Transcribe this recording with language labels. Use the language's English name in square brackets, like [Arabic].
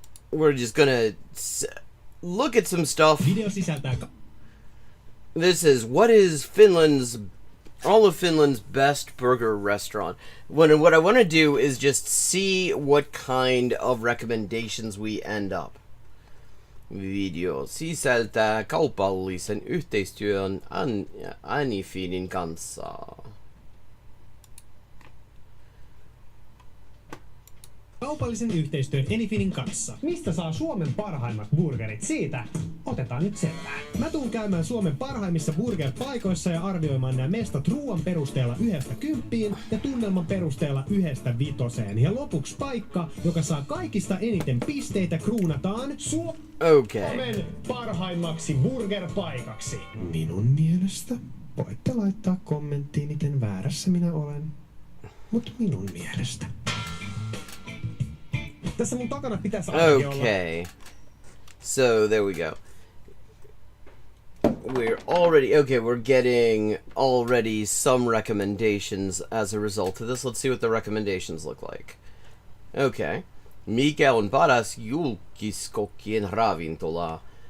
[English] We're just gonna look at some stuff. This is what is all of Finland's best burger restaurant. What I want to do is just see what kind of recommendations we end up. [Finnish] Video sisältää kaupallisen yhteistyön Anyfeedin kanssa. Kaupallisen yhteistyön Anyfeedin kanssa. Mistä saa Suomen parhaimmat burgerit? Siitä otetaan nyt selvää. Mä tuun käymään Suomen parhaimmissa burger-paikoissa ja arvioimaan nämä mestat ruoan perusteella 1–10 ja tunnelman perusteella 1–5. Ja lopuksi paikka, joka saa kaikista eniten pisteitä, kruunataan Suomen parhaimmaksi burger-paikaksi. Minun mielestä voitte laittaa kommenttiin, miten väärässä minä olen. Mut minun mielestä. [English] Okay, so there we go. We're getting already some recommendations as a result of this. Let's see what the recommendations look like. Okay. [Finnish] Mikä on paras julkiskokkien ravintola?